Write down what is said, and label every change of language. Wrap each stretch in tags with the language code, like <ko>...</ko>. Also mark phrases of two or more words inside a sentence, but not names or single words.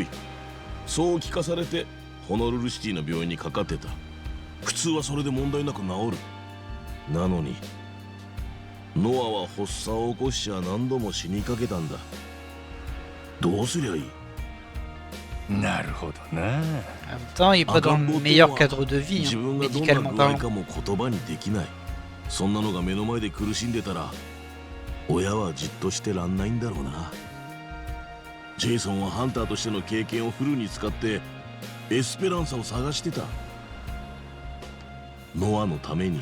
<ja>そう聞かされてホノルルシティの病院にかかってた。普通はそれで問題なく治る。なのにノアは発作を起こしちゃ何度も死にかけたんだ。どうすりゃいい？なるほどな。</ja> <fr>En même temps, il n'est pas dans le meilleur cadre de vie,</fr> <ja>自</ja> <fr>hein,</fr> <ja>分がどんな</ja> <fr>médicalement</fr> <ja>具合</ja> <fr>parlant.</fr> <ja>かも言葉にできない。そんなのが目の前で苦しんでたら親はじっとしてらんないんだろうな。ジェイソンはハンターとしての経験をフルに使ってエスペランサを探してた。ノアのために。</ja>